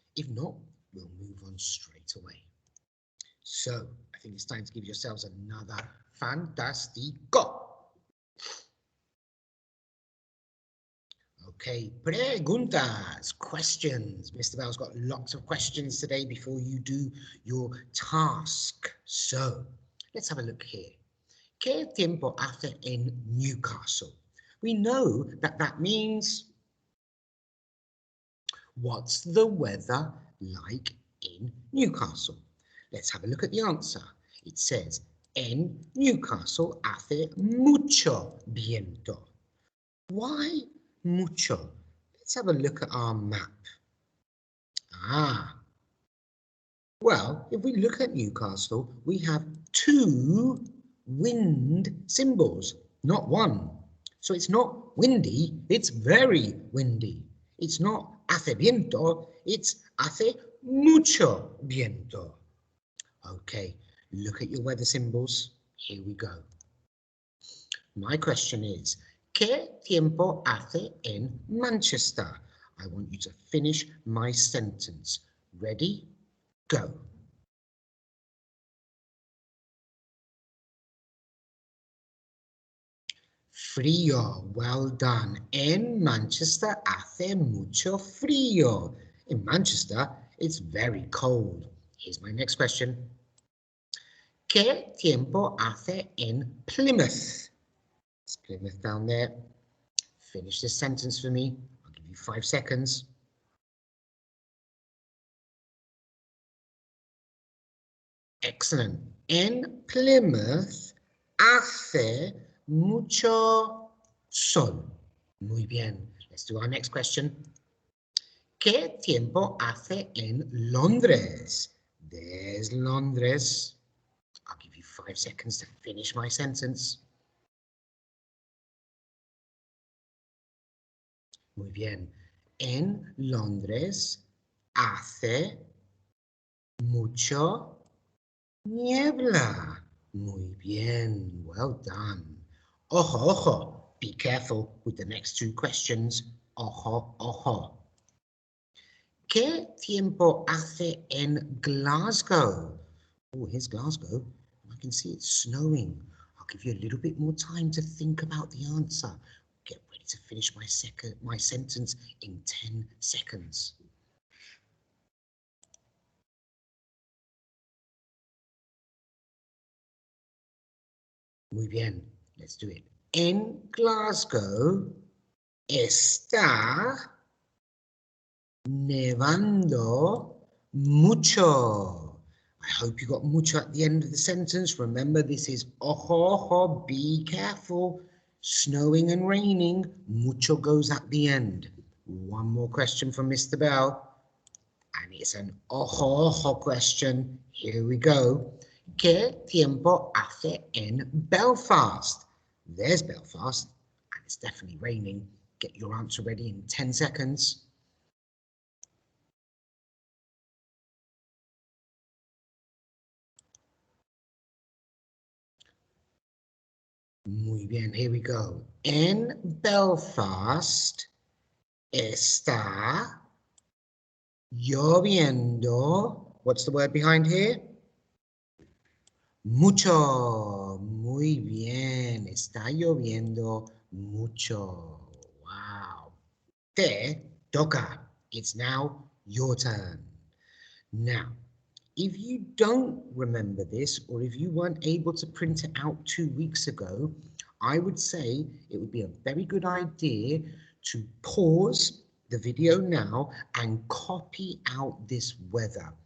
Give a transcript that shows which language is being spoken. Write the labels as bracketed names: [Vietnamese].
[English] If not, we'll move on straight away. So, I think it's time to give yourselves another fantástico. Okay, preguntas, questions. Mr. Bell's got lots of questions today before you do your task. So, let's have a look here. [Spanish] ¿Qué tiempo hace en Newcastle? [English] We know that that means What's the weather like in Newcastle? Let's have a look at the answer. It says, [Spanish] en Newcastle hace mucho viento. [English] Why mucho? Let's have a look at our map. Well, if we look at Newcastle, we have two wind symbols, not one. So it's not windy, it's very windy. It's not [Spanish] hace viento, [English] it's [Spanish] hace mucho viento. [English] Okay, look at your weather symbols. Here we go. My question is, [Spanish] ¿qué tiempo hace en Manchester? [English] I want you to finish my sentence. Ready? Go. Frío, well done. [Spanish] En Manchester hace mucho frío. [English] In Manchester, it's very cold. Here's my next question. [Spanish] ¿Qué tiempo hace en Plymouth? [English] It's Plymouth down there. Finish this sentence for me. I'll give you 5 seconds. Excellent. [Spanish] En Plymouth hace mucho sol. Muy bien. [English] Let's do our next question. [Spanish] ¿Qué tiempo hace en Londres? [English] There's Londres. I'll give you 5 seconds to finish my sentence. [Spanish] Muy bien. En Londres hace mucho niebla. Muy bien. [English] Well done. [Spanish] Ojo, ojo. [English] Be careful with the next 2 questions. [Spanish] Ojo, ojo. ¿Qué tiempo hace en Glasgow? [English] Oh, here's Glasgow. I can see it's snowing. I'll give you a little bit more time to think about the answer. Get ready to finish my sentence in 10 seconds. [Spanish] Muy bien, [English] let's do it. [Spanish] En Glasgow está nevando mucho. [English] I hope you got mucho at the end of the sentence. Remember, this is ojo, ojo, be careful. Snowing and raining, mucho goes at the end. One more question from Mr. Bell. And it's an ojo, ojo question. Here we go. [Spanish] ¿Qué tiempo hace en Belfast? [English] There's Belfast, and it's definitely raining. Get your answer ready in 10 seconds. [Spanish] Muy bien, [English] here we go. [Spanish] En Belfast está lloviendo. [English] What's the word behind here? [Spanish] Mucho. Muy bien. Está lloviendo mucho. Wow. Te toca. [English] It's now your turn. Now, if you don't remember this, or if you weren't able to print it out 2 weeks ago, I would say it would be a very good idea to pause the video now and copy out this weather.